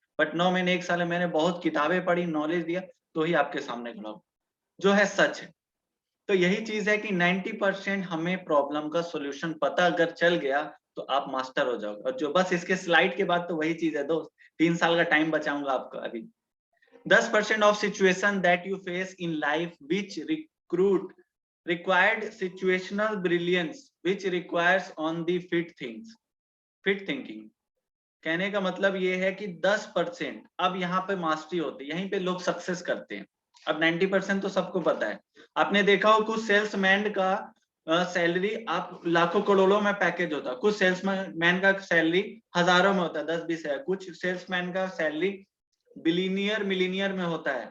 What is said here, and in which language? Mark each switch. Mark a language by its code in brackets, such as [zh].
[hi] But 9 महीने 1 साल में मैंने बहुत किताबें पढ़ी, नॉलेज दिया, तो ही आपके सामने खड़ा हूं, जो है सच है। तो यही चीज है कि 90% हमें प्रॉब्लम का सॉल्यूशन पता अगर चल गया तो आप मास्टर हो जाओगे। और जो बस इसके स्लाइड के बाद तो वही चीज है दोस्त, 3 साल का टाइम बचाऊंगा आपका अभी। [en] 10% of situation that you face in life which required situational brilliance which requires on the fit thinking। [hi] कहने का मतलब ये है कि 10% अब यहाँ पे मास्टरी होती है, यहीं पे लोग सक्सेस करते हैं। अब 90% तो सबको पता है। आपने देखा हो कुछ सेल्समैन का सैलरी आप लाखों करोड़ों में पैकेज होता है, कुछ सेल्समैन का सैलरी हजारों में होता है, 10-20 हजार, कुछ सेल्समैन का सैलरी बिलीनियर मिलीनियर में होता है।